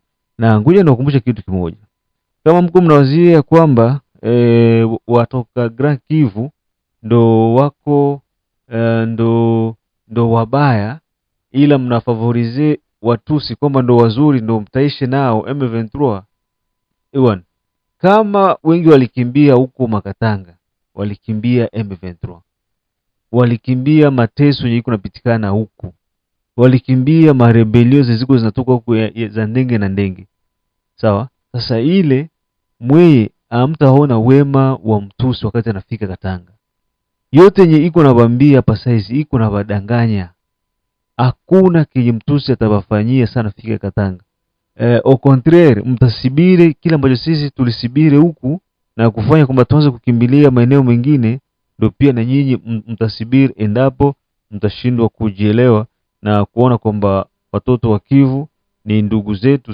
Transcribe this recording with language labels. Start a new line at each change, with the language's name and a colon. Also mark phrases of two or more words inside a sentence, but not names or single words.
Swahili: Na ngoja nakukumbusha kitu kimoja. Kama mko mnawazia kwamba watoka Grand Kivu ndo wako ndo wabaya, ila mnafavorize Watusi kwamba ndo wazuri, ndo mtaishi nao M23. Ewan, kama wengi walikimbia huko Makatanga, walikimbia M23. Walikimbia mateso yenye iko napitikana huko. Walikimbia marebelio ziziko zinatoka huko za ndenge na ndenge. Sawa? Sasa ile mweye hamtaona wema wa Mtusi wakati anafika Katanga. yote yenye iko na bambia hapa saizi iko na badanganya. Hakuna kenye mtusi atabafanyia sana fika Katanga.
French: Au contraire,
Swahili: mtasibiri kila ambacho sisi tulisibiri huku na kufanya kwamba tuanze kukimbilia maeneo mengine, ndio pia na nyinyi mtasibiri endapo mtashindwa kujielewa na kuona kwamba watoto wa Kivu ni ndugu zetu.